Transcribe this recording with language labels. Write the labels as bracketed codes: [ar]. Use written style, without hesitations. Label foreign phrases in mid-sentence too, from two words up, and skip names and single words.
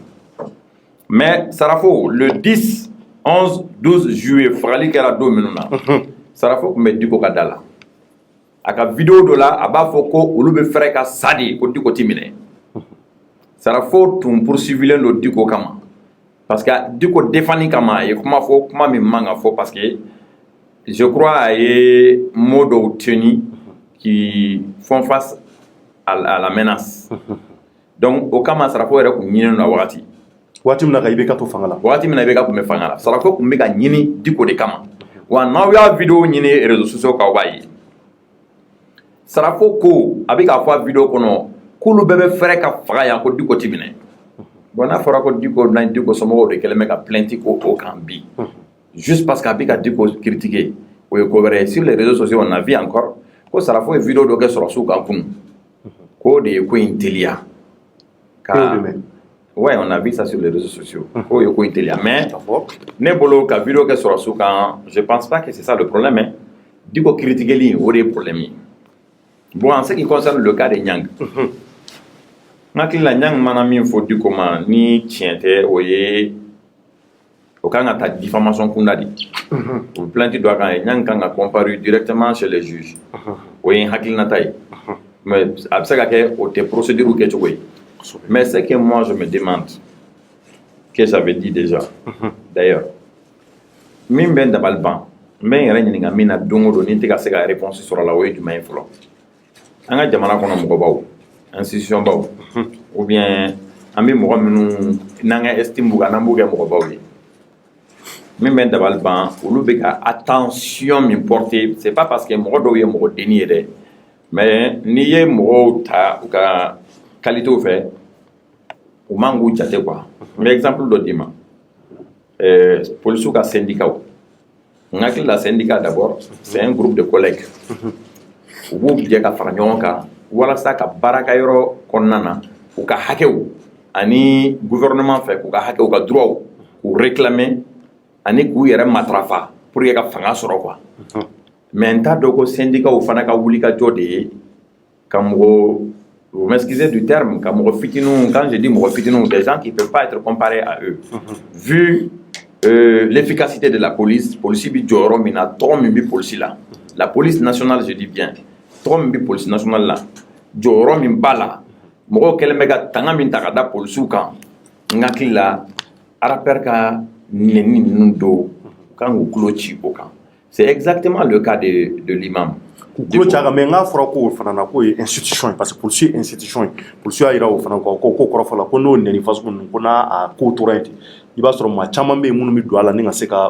[bm] mais sarafo [fr] le 10 11 12 juillet [bm] fagali kɛra don minnu na sarafo tun bɛ Diko ka da la a ka vidéo dɔ la a b'a fɔ ko olu bɛ fɛrɛ ka sa de ko Diko ti minɛ sarafo tun poursuivilen don Diko kama [fr] parce que [bm] Diko défendli kama a ye kuma fɔ kuma min man ka fɔ [fr] parce que je crois [bm] a ye mot dɔw tenu [fr] qui font face à la menace [bm] donc o kama sarafo yɛrɛ tun ɲininen don a wagati waati min na ka i bɛ ka to fanga la waati min na i bɛ ka tun bɛ fanga la sarafo tun bɛ ka ɲini Diko de kama wa n'aw y'a vidéo ɲini [fr] réseaux sociaux [bm] kan o b'a ye sarafo ko a bɛ k'a fɔ a vidéo kɔnɔ k'olu bɛɛ bɛ fɛrɛ ka faga yan ko Diko ti minɛ bon n'a fɔra ko Diko n'a Diko somɔgɔw de kɛlen bɛ ka plainte ko o kan bi [fr] juste parce que [bm] a bɛ ka Diko critiquer o ye ko wɛrɛ ye [fr] sur les réseaux sociaux on a vu encore [bm] ko sarafo ye vidéo dɔ kɛ sɔrɔsiw kan kunun k'o de ye ko in teliya ka [fr] ouais on a vu ça sur les réseaux sociaux [bm] k'o ye ko in teliya mais ne bolo ka vidéo kɛ sɔrɔsiw kan [fr] je pense pas que c'est ça le problème mais [bm] Diko critiqueli o de ye problème ye [fr] bon en ce qui concerne le cas de Niang [bm] n hakili la Niang mana min fɔ Diko ma ni tiɲɛ tɛ o ye o kan ka taa diffamation kunda de o plainte dɔ a kan ye Niang kan ka [fr] comparu directement chez les juges [bm] o ye n hakilinata ye mais a bɛ se ka kɛ o tɛ procédure kɛcogo ye [fr] mais ce que moi je me demande que j'avais dit déjà d'ailleurs [bm] min bɛ n dabali ban n bɛ n yɛrɛ ɲininka min na don o don ni n tɛ ka se ka réponse sɔrɔ a la o ye jumɛn ye fɔlɔ an ka jamana kɔnɔ mɔgɔbaw institution baw [fr] ou bien [bm] an bɛ mɔgɔ minnu n'an ka estime b'u kan n'an b'u kɛ mɔgɔbaw ye min bɛ n dabali ban olu bɛ ka attention min porter [fr] c'est pas parce que [bm] mɔgɔ dɔw ye mɔgɔ denni ye dɛ mais n'i ye mɔgɔw ta u ka qualité fɛ u man k'u jate quoi n bɛ exemple dɔ d'i ma policiers ka syndicat n hakili la [fr] syndicat d'abord c'est un groupe de collègues [bm] u b'u jɛ ka fara ɲɔgɔn kan walasa ka baarakɛyɔrɔ kɔnɔna na u ka hakɛw ani gouvernement fɛ k'u ka hakɛw ka droits k'u réclamer ani k'u yɛrɛ matarafa [fr] pour que [bm] ka fanga sɔrɔ quoi mais n t'a dɔn ko syndicat fana ka wuli ka jɔ de ye ka mɔgɔ [fr] vous m'excusez du terme [bm] ka mɔgɔ fitininw [fr] quand je dis [bm] mɔgɔ fitininw [fr] des gens qui peuvent pas être comparés à eux vu l'efficacité de la police [bm] bi jɔyɔrɔ min na tɔgɔ min bi police la [fr] police nationale je dis bien [bm] tɔgɔ min bi [fr] police nationale [bm] la jɔyɔrɔ min b'a la mɔgɔw kɛlen bɛ ka tanga min ta ka da polisiw kan n hakili la RAPR ka nɛni ninnu don u kan k'u tulo ci o kan [fr] c'est exactement le cas de l'imam [bm] k'u tulo ci a kan mais n'a fɔra k'o fana na k'o ye institution ye parce que polisi ye institution ye polisi y'a jira o fana ko kɔrɔfɔ la ko n'o nɛni fasugu ninnu ko n'a ko tora yen ten i b'a sɔrɔ maa caman bɛ yen minnu bɛ don a la ni ka se ka.